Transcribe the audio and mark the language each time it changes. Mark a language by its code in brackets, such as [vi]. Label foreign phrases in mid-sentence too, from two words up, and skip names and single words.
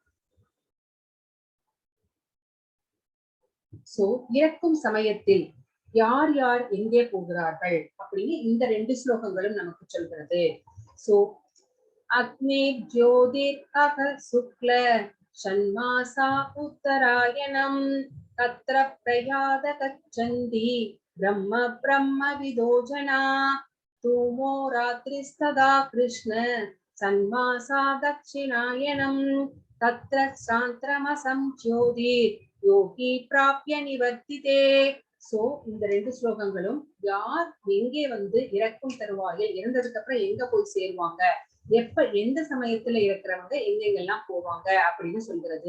[ta] சோ இறக்கும் சமயத்தில் யார் யார் எங்கே போகிறார்கள் அப்படின்னு இந்த 2 ஸ்லோகங்களும் நமக்கு சொல்கிறது. [sa] சோ अग्नि ज्योतिर् अह शुक्ल षण्मासा उत्तरायणं तत्र प्रयाद गच्छन्ति ब्रह्म ब्रह्मविदो जना तूमो रात्रिस्तदा कृष्ण षण्मासा दक्षिणायनं तत्र चान्द्रमसंज्योति योगी प्राप्य निवर्तते. [ta] சோ இந்த ரெண்டு ஸ்லோகங்களும் யார் எங்கே வந்து இறக்கும் தருவாயில் இறந்ததுக்கு அப்புறம் எங்க போய் சேருவாங்க, எப்ப எந்த சமயத்துல இருக்கிறவங்க எங்கெங்கெல்லாம் போவாங்க அப்படின்னு சொல்கிறது.